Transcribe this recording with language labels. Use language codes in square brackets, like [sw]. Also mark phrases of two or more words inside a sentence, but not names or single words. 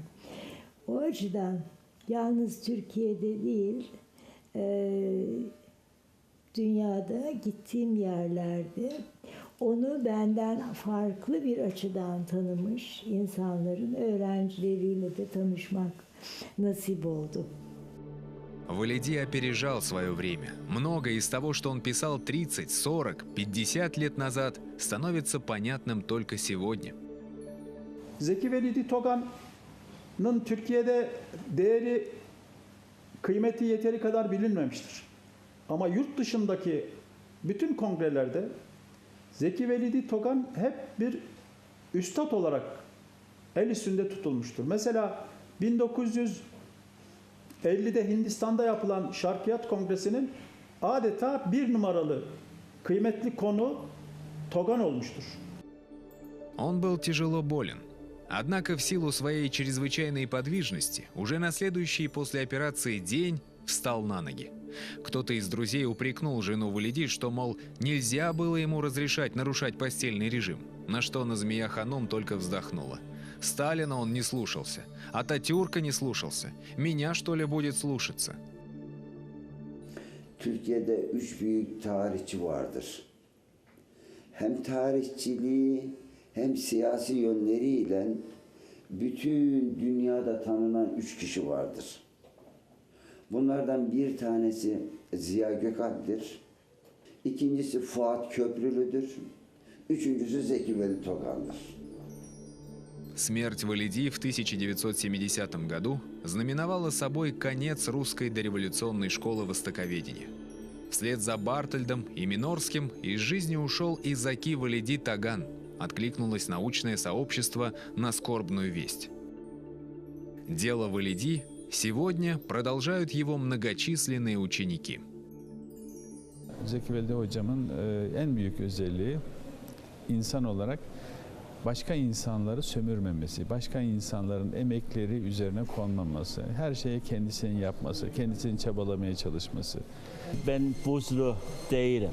[tr] O açıdan yalnız Türkiye'de değil, dünyada gittiğim yerlerde onu benden farklı bir açıdan tanımış insanların öğrencileriyle de tanışmak nasip oldu. [ru] Валиди опережал свое время. Многое из того, что он писал 30, 40, 50 лет назад, становится понятным только сегодня. [tr] Zeki Velidi Togan'ın Türkiye'de değeri, kıymeti yeteri kadar bilinmemiştir. Ama yurt dışındaki bütün kongrelerde Zeki Velidi Togan hep bir üstad olarak el üstünde tutulmuştur. Mesela 1950'de Hindistan'da yapılan Şarkiyat Kongresi'nin adeta bir numaralı kıymetli konu Togan olmuştur. [ru] Он был тяжело болен. Однако в силу своей чрезвычайной подвижности уже на следующий после операции день встал на ноги. Кто-то из друзей упрекнул жену Валиди, что, мол, нельзя было ему разрешать нарушать постельный режим, на что Назмия Ханум только вздохнула. Сталина он не слушался, Ататюрка не слушался. Меня, что ли, будет слушаться? [tr] Türkiye'de 3 büyük tarihçi vardır. Hem tarihçiliği hem siyasi yönleriyle bütün dünyada tanınan 3 kişi vardır. Bunlardan bir tanesi Ziya Gökalp'tir. İkincisi Fuat Köprülü'dür. Üçüncüsü Zeki Velidi Togan'dır. [ru] Смерть Валиди в 1970 году знаменовала собой конец русской дореволюционной школы востоковедения. Вслед за Бартольдом и Минорским из жизни ушел и Заки Валиди Тоган. Откликнулось научное сообщество на скорбную весть. Дело Валиди сегодня продолжают его многочисленные ученики. [tr] Zeki Velidi hocamın en büyük özelliği insan olarak başka insanları sömürmemesi, başka insanların emekleri üzerine konmaması, her şeyi kendisinin yapması, kendisinin çabalamaya çalışması. Ben burslu değilim.